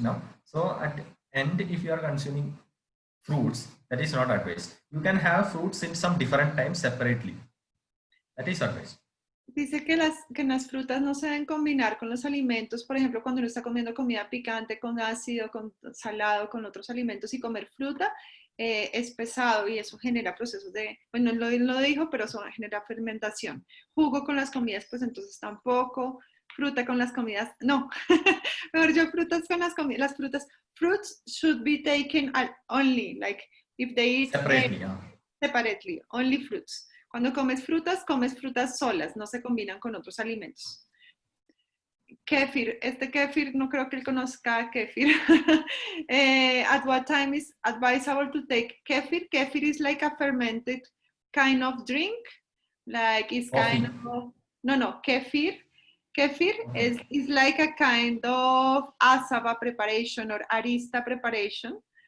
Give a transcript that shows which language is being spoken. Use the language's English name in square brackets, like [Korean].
[English] No, so at the end, if you are consuming fruits, that is not advised. You can have fruits in some different times separately. That is advised. [Spanish] Dice que las frutas no se deben combinar con los alimentos, por ejemplo, cuando uno está comiendo comida picante, con ácido, con salado, con otros alimentos y comer fruta es pesado y eso genera procesos de, bueno, no lo dijo, pero eso genera fermentación. Jugo con las comidas, pues entonces tampoco. Fruta con las comidas, no. Mejor yo frutas con las comidas, las frutas. [English] Fruits should be taken only, like if they eat separately, only fruits. [Spanish] Cuando comes frutas solas, no se combinan con otros alimentos. Kefir, kefir, no creo que él conozca kefir. [English] At what time is advisable to take kefir? Kefir is like a fermented kind of drink. Like it's kind of, no, kefir. Kefir is like a kind of asava preparation or arista preparation.